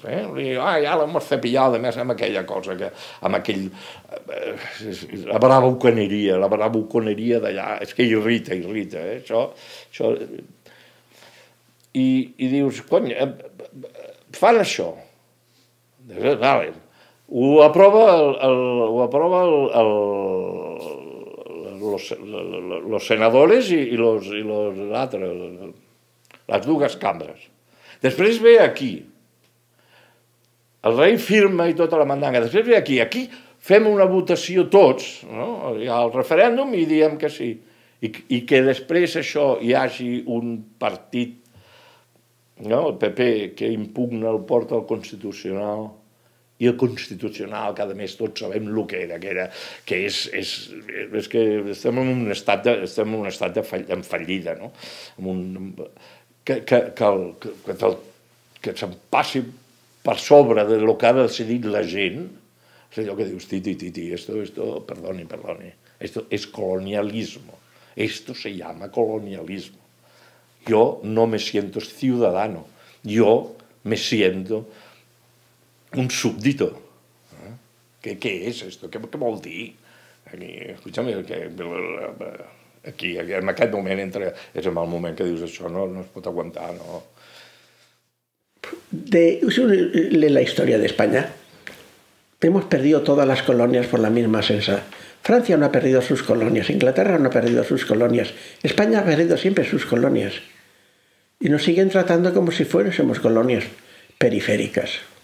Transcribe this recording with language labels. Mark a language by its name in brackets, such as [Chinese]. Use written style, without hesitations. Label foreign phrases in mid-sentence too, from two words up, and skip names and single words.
[Catalan] I ja l' [Spanish] hemos cepillado, [Catalan] a més amb aquella cosa, amb aquell... La bravuconeria d'allà, és que irrita, això... I dius, cony, fan això. Vale. Ho aprova [Spanish] los senadores y los [Catalan] altres, les dues cambres. Després ve aquí, el rei firma i tota la mandanga, després ve aquí fem una votació tots, no? Al referèndum i diem que sí, i que després això hi hagi un partit, no? El PP, que impugna el port al Constitucional i el constitucional, que a més tots sabem el que era, que és que estem en un estat de fallida, no? Que se'n passi per sobre del que ha decidit la gent, és allò que dius, titi, [Spanish] esto, perdoni, esto es colonialismo, esto se llama colonialismo. Yo no me siento ciudadano, yo me siento un súbdito. [Catalan] Què és esto? Què vol dir? Escúchame, aquí, en aquest moment, és en el moment que dius això, no es pot aguantar, no. [Spanish] De la historia de España, hemos perdido todas las colonias por la misma sensa. Francia no ha perdido sus colonias, Inglaterra no ha perdido sus colonias, España ha perdido siempre sus colonias. Y nos siguen tratando como si fuésemos colonias periféricas.